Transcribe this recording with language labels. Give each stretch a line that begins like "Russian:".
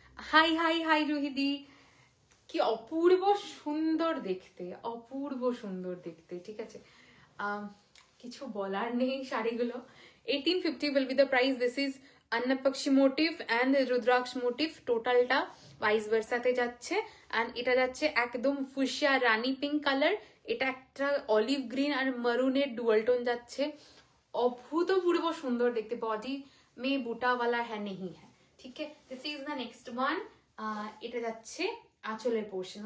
Bangla: High high high রুহিদি, কি অপূর্ব সুন্দর দেখতে, অপূর্ব সুন্দর দেখতে, ঠিক আছে, কিছু বলার নেই। শাড়িগুলো
English: 1850 will be the price. This is Annapakshi motif and Rudraksh motif,
Bangla: টোটালটা ভাইস ভার্সাতে যাচ্ছে, and এটা যাচ্ছে একদম ফুশিয়া রানী পিঙ্ক কালার, এটা একটা অলিভ গ্রিন আর মারুনের ডুয়াল টোন যাচ্ছে, অভূতপূর্ব সুন্দর দেখতে। বডি মে বুটাওয়ালা হ্যাঁ নেই হ্যাঁ, ঠিক আছে।
English: this is the next one,
Bangla: এটা যাচ্ছে আঁচলের পোর্শন।